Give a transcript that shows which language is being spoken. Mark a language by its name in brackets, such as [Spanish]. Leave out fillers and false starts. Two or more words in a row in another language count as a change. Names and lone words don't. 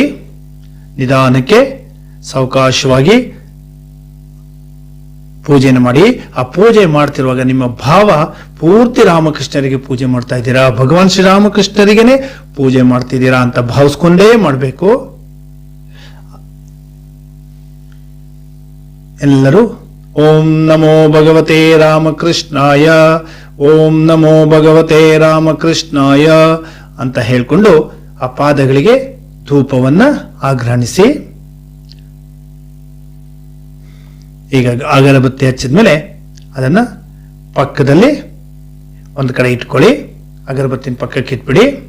[Kannada] ನಿಧಾನಕ್ಕೆ ಸಾವಕಾಶವಾಗಿ ಪೂಜೆಯನ್ನು ಮಾಡಿ. ಆ ಪೂಜೆ ಮಾಡ್ತಿರುವಾಗ ನಿಮ್ಮ ಭಾವ ಪೂರ್ತಿ ರಾಮಕೃಷ್ಣರಿಗೆ ಪೂಜೆ ಮಾಡ್ತಾ ಇದ್ದೀರಾ, ಭಗವಾನ್ ಶ್ರೀರಾಮಕೃಷ್ಣರಿಗೇನೆ ಪೂಜೆ ಮಾಡ್ತಿದ್ದೀರಾ ಅಂತ ಭಾವಿಸ್ಕೊಂಡೇ ಮಾಡಬೇಕು. ಎಲ್ಲರೂ [Sanskrit] ಓಂ ನಮೋ ಭಗವತೆ ರಾಮಕೃಷ್ಣಾಯ, ಓಂ ನಮೋ ಭಗವತೆ ರಾಮಕೃಷ್ಣಾಯ [Kannada] ಅಂತ ಹೇಳ್ಕೊಂಡು ಆ ಪಾದಗಳಿಗೆ ಧೂಪವನ್ನ ಆಘ್ರಾಣಿಸಿ. ಈಗ ಅಗರಬತ್ತಿ ಹಚ್ಚಿದ್ಮೇಲೆ ಅದನ್ನ ಪಕ್ಕದಲ್ಲಿ ಒಂದು ಕಡೆ ಇಟ್ಕೊಳ್ಳಿ. ಅಗರಬತ್ತಿನ ಪಕ್ಕಕ್ಕೆ ಇಟ್ಬಿಡಿ.